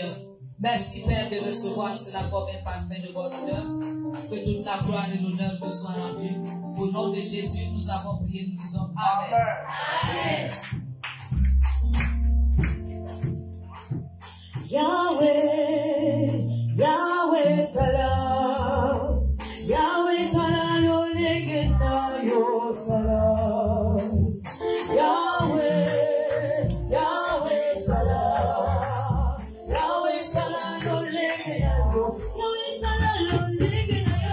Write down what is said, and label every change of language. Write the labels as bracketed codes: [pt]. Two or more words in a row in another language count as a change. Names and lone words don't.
[fr] Merci, Père, de recevoir cela comme un parfum de bonne odeur. Que toute la gloire et l'honneur te soient rendus. Au nom de Jésus, nous avons prié, nous disons Amen. Amen. Yahweh, Yahweh salam, Yahweh salam, yo legenda yo salam, Yahweh, Yahweh salam, Yahweh salam, yo legenda yo, Yahweh salam, yo legenda